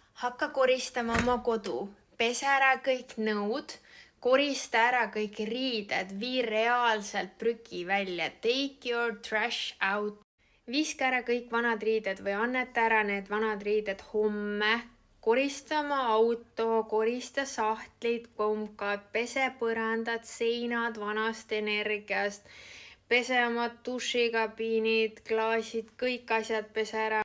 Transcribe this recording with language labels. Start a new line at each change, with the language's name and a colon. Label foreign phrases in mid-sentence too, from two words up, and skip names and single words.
Estonian: Hakka koristama oma kodu, pese ära kõik nõud, korista ära kõik riided, vii reaalselt prügi välja,
English: take your trash out.
Estonian: Viska ära kõik vanad riided või anneta ära need vanad riided homme. Korista oma auto, korista sahtlid, komkad, pese põrandad, seinad vanast energiast, pese oma dušikabiinid, klaasid, kõik asjad pese ära.